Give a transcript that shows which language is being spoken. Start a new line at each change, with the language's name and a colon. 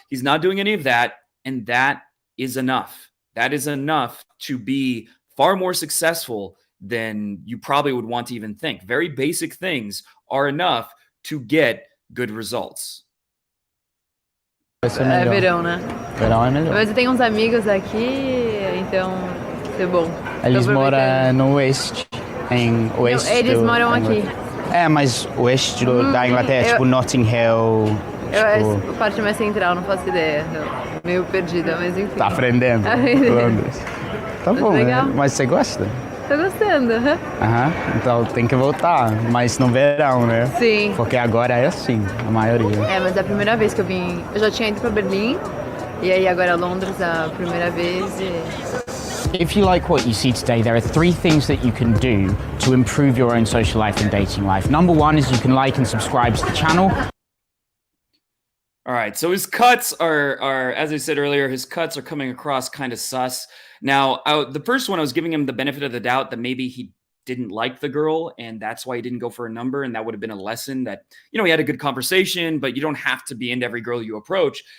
English: He's not doing any of that. And that is enough. That is enough to be far more successful than you probably would want to even think. Very basic things are enough to get good results.
Portuguese: É verão, né? Verão é melhor. Mas eu tenho uns amigos aqui, então é bom. Eles moram no oeste, em oeste. Não, eles moram aqui. É, mas o oeste da Inglaterra, tipo Notting Hill. Eu, a parte mais central, não faço ideia. Meio perdida, mas enfim. Tá aprendendo. Londres. Tá bom, né? Mas você gosta? Tô gostando. Aham, então tem que voltar, mas no verão, né? Sim. Porque agora é assim, a maioria. É, mas é a primeira vez que eu vim. Eu já tinha ido pra Berlim, e aí agora Londres a primeira vez.
English: If you like what you see today, there are 3 things that you can do to improve your own social life and dating life. Number 1 is you can like and subscribe to the channel. All right, so his cuts are, as I said earlier, his cuts are coming across kind of sus. Now, the first one, I was giving him the benefit of the doubt that maybe he didn't like the girl, and that's why he didn't go for a number, and that would have been a lesson that, you know, he had a good conversation, but you don't have to be into every girl you approach.